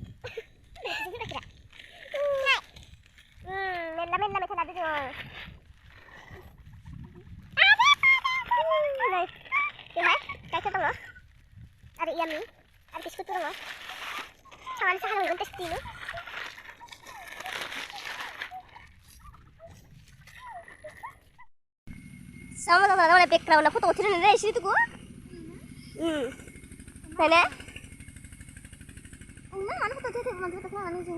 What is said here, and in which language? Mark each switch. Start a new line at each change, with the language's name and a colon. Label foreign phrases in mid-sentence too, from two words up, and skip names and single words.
Bodo: मेरला मेथाइ लादो जों। बेवहाय गाइखेर दङ आरो यामि आरो बिस्कुटबो दङ। थांनानै साहा लोंगोन टेस्टिनो।
Indonesian: sama teman-teman oleh background aku tuh tidak ada di situ gua. Mana? Enggak, mana foto dia teman kita mana sih?